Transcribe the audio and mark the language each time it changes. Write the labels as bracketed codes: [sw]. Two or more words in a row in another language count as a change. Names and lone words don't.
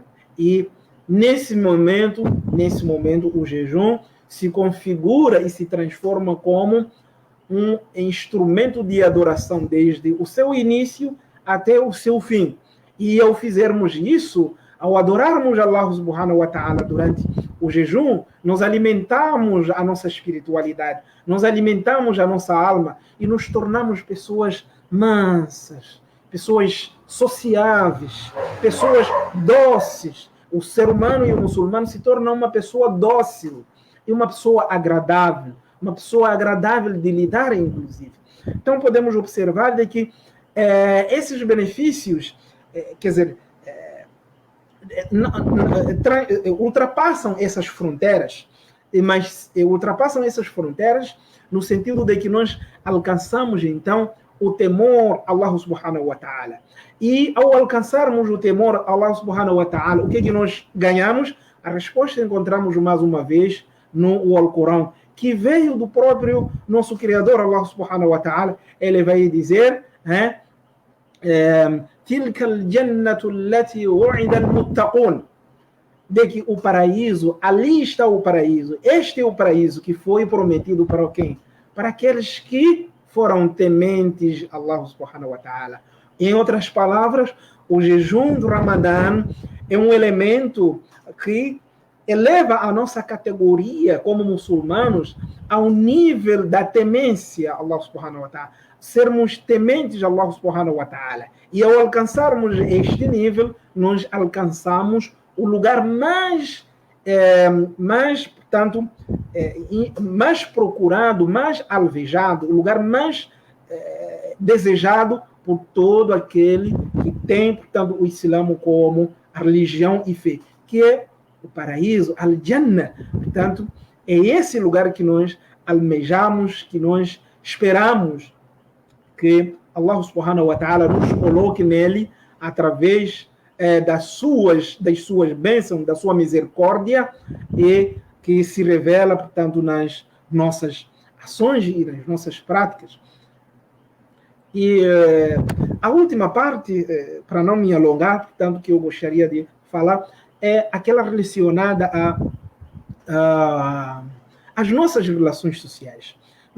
[pt] E nesse momento, o jejum se configura e se transforma como um instrumento de adoração desde o seu início até o seu fim. E ao fizermos isso, ao adorarmos [ar] الله سبحانه وتعالى [pt] durante o jejum, nós alimentamos a nossa espiritualidade, nós alimentamos a nossa alma e nos tornamos pessoas mansas, pessoas sociáveis, pessoas dóceis. O ser humano e o muçulmano se tornam uma pessoa dócil e uma pessoa agradável de lidar, inclusive. Então, podemos observar de que esses benefícios, ultrapassam essas fronteiras, mas ultrapassam essas fronteiras no sentido de que nós alcançamos, então, o temor a [ar] الله سبحانه وتعالى. [pt] E ao alcançarmos o temor a [ar] الله سبحانه وتعالى, [pt] o que nós ganhamos? A resposta encontramos mais uma vez no Alcorão, que veio do próprio nosso Criador, [ar] الله سبحانه وتعالى. [pt] Ele vai dizer, [ar] تِلْكَ الْجَنَّةُ الَّتِي وُعِدَ الْمُتَّقُونَ, [pt] de que o paraíso, ali está o paraíso, este é o paraíso que foi prometido para quem? Para aqueles que foram tementes a [ar] الله سبحانه وتعالى. [pt] Em outras palavras, o jejum do Ramadã é um elemento que eleva a nossa categoria como muçulmanos ao nível da temência a [ar] الله سبحانه وتعالى. [pt] Sermos tementes a [ar] الله سبحانه وتعالى. [pt] E ao alcançarmos este nível, nós alcançamos o lugar mais procurado, mais alvejado, o lugar mais desejado por todo aquele que tem, portanto, o Islã como a religião e fé, que é o paraíso, al-Jannah. Portanto, é esse lugar que nós almejamos, que nós esperamos que [ar] الله سبحانه وتعالى [pt] nos coloque nele através das suas bênçãos, da sua misericórdia, e que se revela, portanto, nas nossas ações e nas nossas práticas. E a última parte, para não me alongar, portanto, que eu gostaria de falar, é aquela relacionada às nossas relações sociais.